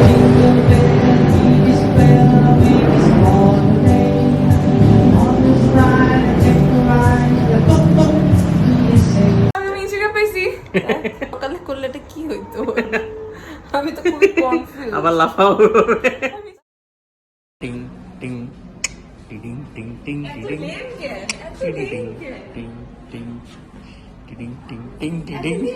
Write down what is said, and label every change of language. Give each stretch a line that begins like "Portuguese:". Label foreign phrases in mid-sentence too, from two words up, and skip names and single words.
Bangla: আমি মিষ্টিটা পাইছি। সকালে করলে এটা কি হইতো? আমি তো খুবই কনফিউজ। আবার লাফাও। টিং টিং টিং টিং টিং টিং টিং টিং টিং টিং টিং টিং টিং টিং।